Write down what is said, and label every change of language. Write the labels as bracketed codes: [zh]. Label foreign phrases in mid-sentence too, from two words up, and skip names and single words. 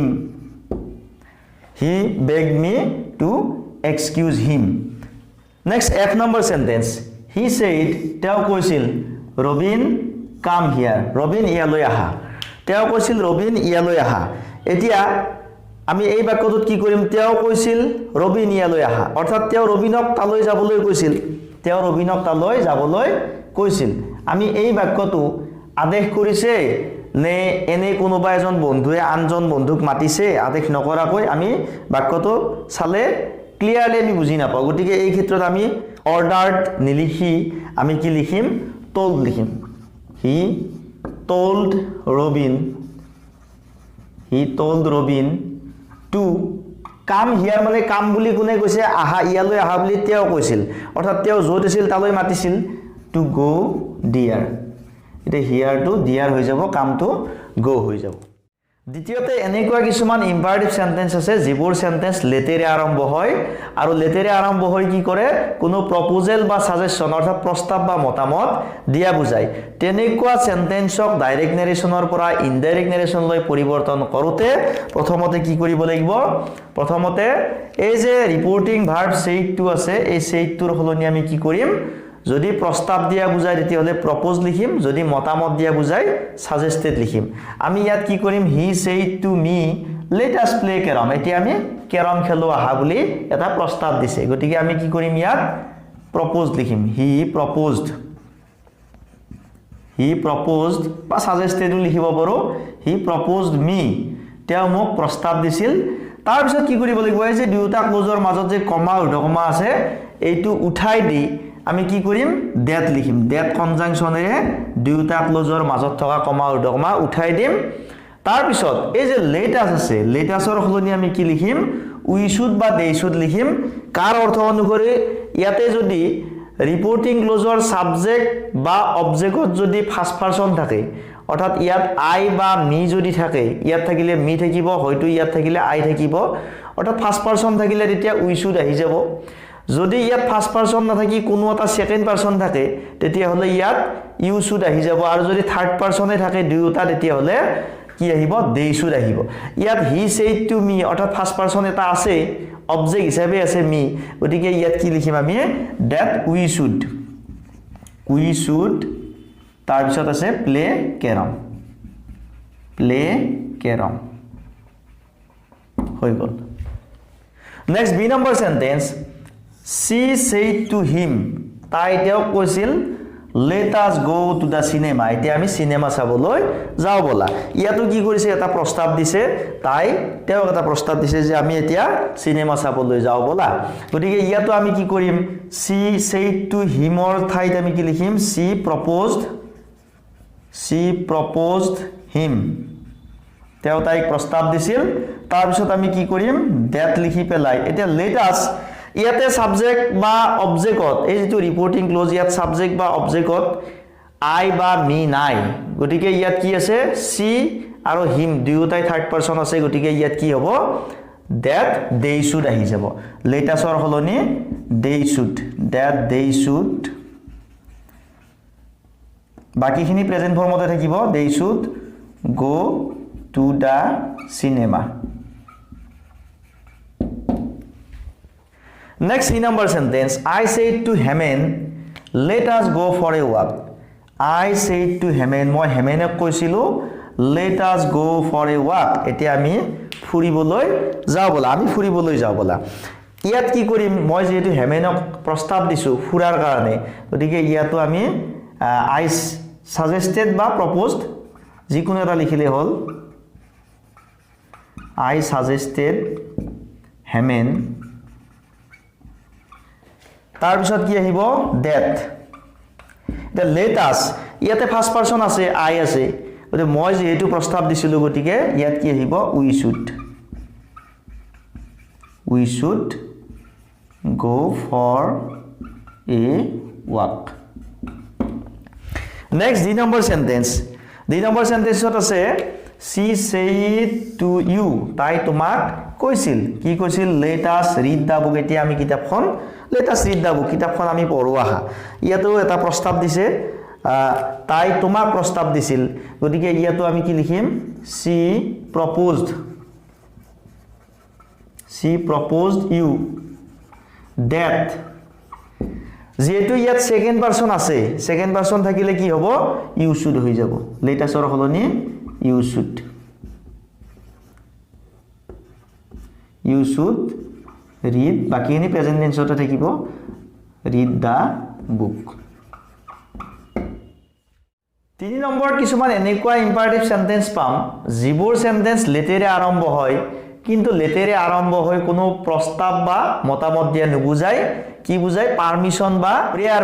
[en] he begged me to excuse him next f number sentence he said [as] তেওঁ কৈছিল ৰবিন [en] come here [as] ৰবিন ইয়ালৈ আহা তেওঁ কৈছিল ৰবিন ইয়ালৈ আহা এতিয়া আমি এই বাক্যটোত কি কৰিম তেওঁ কৈছিল ৰবিন ইয়ালৈ আহা অৰ্থাৎ তেওঁ ৰবিনক তালৈ যাবলৈ কৈছিল আমি এই বাক্যটো আদেশ কৰিছে নে এনে কোনোবা এজন বন্ধুৱে আনজন বন্ধুক মাতিছে আদেশ নকৰাকৈ আমি বাক্যটো চালে ক্লিয়াৰলি আমি বুজি নাপাওঁ গতিকে এই ক্ষেত্ৰত আমি অৰ্ডাৰ্ড নিলিখি আমি কি লিখিম told লিখিম [en] he told [as] Robin [en] to come here [as] মানে কাম বুলি কোনে কৈছে আহা ইয়ালৈ আহা বুলি তেওঁ কৈছিল অৰ্থাৎ তেওঁ য'ত আছিল তালৈ মাতিছিল [en] to go there [as] এটা [en] here to there [as] হৈ যাব কামটো go হৈ যাব দ্বিতীয়তে এনেকুৱা কিছুমান [en] imperative sentence [as] আছে যিবোৰ সেন্টেন্স লেটেৰে আৰম্ভ হয় আৰু লেটেৰে আৰম্ভ হৈ কি কৰে কোনো প্ৰপোজাল বা সাজেশন অৰ্থাৎ প্ৰস্তাৱ বা মতামত দিয়া বুজায় তেনেকুৱা সেন্টেন্সক [en] direct narrationৰ [as] পৰা [en] indirect narrationলৈ [as] পৰিৱৰ্তন কৰোতে প্ৰথমতে কি কৰিব লাগিব প্ৰথমতে এই যে [en] reporting verb said to [as] আছে এই [en] said toৰ [as] হলনি আমি কি কৰিম যদি প্ৰস্তাৱ দিয়া বুজায় তেতিয়াহলে প্ৰপোজ লিখিম যদি মতামত দিয়া বুজায় সাজেস্টেড লিখিম আমি ইয়াত কি কৰিম [en] he said to me let us play carom [as] এতিয়া আমি কেৰম খেলো আহা বুলি এটা প্ৰস্তাৱ দিছে গতিকে আমি কি কৰিম ইয়াত প্ৰপোজ লিখিম he proposed বা সাজেস্টেড লিখিব পাৰো [en] he proposed me [as] তেওঁ মোক প্ৰস্তাৱ দিছিল তাৰ পিছত কি কৰিব লাগিব এই যে দুটা ক্লজৰ মাজত যে কমা উদ্ধকমা আছে এইটো উঠাই দি আমি কি কৰিম that লিখিম that কনজাংশনেৰে দুটা ক্লজৰ মাজত থকা কমা উদ্ধকমা উঠাই দিম তাৰ পিছত এই যে লেটাস আছে লেটাসৰ হলনি আমি কি লিখিম [en] we should [as] বা [en] they should [as] লিখিম কাৰ অৰ্থ অনুসৰি ইয়াতে যদি [en] reporting clauseৰ [as] সাবজেক্ট বা অবজেক্টত যদি [en] first person [as] থাকে অৰ্থাৎ ইয়াত I বা মি যদি থাকে ইয়াত থাকিলে মি থাকিব হয়তো ইয়াত থাকিলে I থাকিব অৰ্থাৎ [en] first person [as] থাকিলে তেতিয়া [en] we should [as] আহি যাব যদি ইয়াত [en] first person [as] না থাকি কোনো এটা [en] second person [as] থাকে তেতিয়া হলে ইয়াত [en] you should [as] আহি যাব আৰু যদি [en] third personে [as] থাকে দুটা তেতিয়া হলে কি আহিব [en] they should [as] আহিব ইয়াত [en] he said to me [as] অৰ্থাৎ [en] first person [as] এটা আছে অবজেক্ট হিচাপে আছে মি গতিকে ইয়াত কি লিখিম আমি [en] that we should [as] তাৰ পিছত আছে [en] play carom [as] হৈ গল [en] next b number sentence she said to him [as] তাই তেওঁক কৈছিল [en] let us go to the cinema [as] এতিয়া আমি সিনেমা চাবলৈ যাও বলা ইয়াতো কি কৰিছে এটা প্ৰস্তাৱ দিছে তাই তেওঁ এটা প্ৰস্তাৱ দিছে যে আমি এতিয়া সিনেমা চাবলৈ যাও বলা গতিকে ইয়াতো আমি কি কৰিম [en] she said to him [as] or ঠাইত আমি কি লিখিম she [en] proposed him [as] তেওঁ তাইক প্ৰস্তাৱ দিছিল তাৰ পিছত আমি কি কৰিম that লিখি পেলাই এতিয়া [en] let us [as] ইয়াতে সাবজেক্ট বা অবজেক্টত এই যেটো [en] reporting clause [as] ইয়াত সাবজেক্ট বা অবজেক্টত আই বা মি নাই গতিকে ইয়াত কি আছে সি আৰু হিম দুয়োটাই [en] third person [as] আছে গতিকে ইয়াত কি হ'ব [en] that they should [as] আহি যাব [en] let usৰ [as] হলনি [en] they should that they should [as] বাকিখিনি প্ৰেজেন্ট ফৰ্মতে থাকিব [en] they should go to the cinema Next C number sentence I said to Hemen let us go for a walk I said to Hemen [as] মই হেমেনক কৈছিলো [en] let us go for a walk [as] এতিয়া আমি ফুৰিবলৈ যাও বলা আমি ফুৰিবলৈ যাও বলা ইয়াত কি কৰিম মই যেটো হেমেনক প্ৰস্তাৱ দিছো ফুৰাৰ কাৰণে গতিকে ইয়াতো আমি [en] I suggested [as] বা proposed যিকোনো এটা লিখিলে হল [en] I suggested Hemen [as] তাৰ পিছত কি আহিব [en] that the let us [as] ইয়াতে [en] first person [as] আছে I আছে গতে মই যেহেতু প্ৰস্তাৱ দিছিলো গতিকে ইয়াত কি আহিব [en] we should go for a walk next the number sentence [as] আছে [en] she said to you [as] তাই তোমাক কৈছিল কি কৈছিল [en] let us read the book [as] এতিয়া আমি কিতাপখন [en] let us read the book [as] কিতাপখন আমি পঢ়ো আহা ইয়াতো এটা প্ৰস্তাৱ দিছে তাই তোমাক প্ৰস্তাৱ দিছিল গতিকে ইয়াতো আমি কি লিখিম she [en] proposed you that [as] যেহেতু ইয়াত [en] second person [as] আছে [en] second person [as] থাকিলে কি হ'ব [en] you should [as] হৈ যাব [en] let usৰ [as] হলনি [en] you should [as] read বাকিখিনি [en] present tenseতে [as] থাকিব [en] read the book [as] 3 নম্বৰ কিছুমান এনেকুৱা [en] imperative sentence [as] পাম যিবোৰ সেন্টেন্স লেটেৰে আৰম্ভ হয় কিন্তু লেটেৰে আৰম্ভ হয় কোনো প্ৰস্তাৱ বা মতামত দিয়া নুবুজায় কি বুজায় পারমিশন বা প্ৰেয়াৰ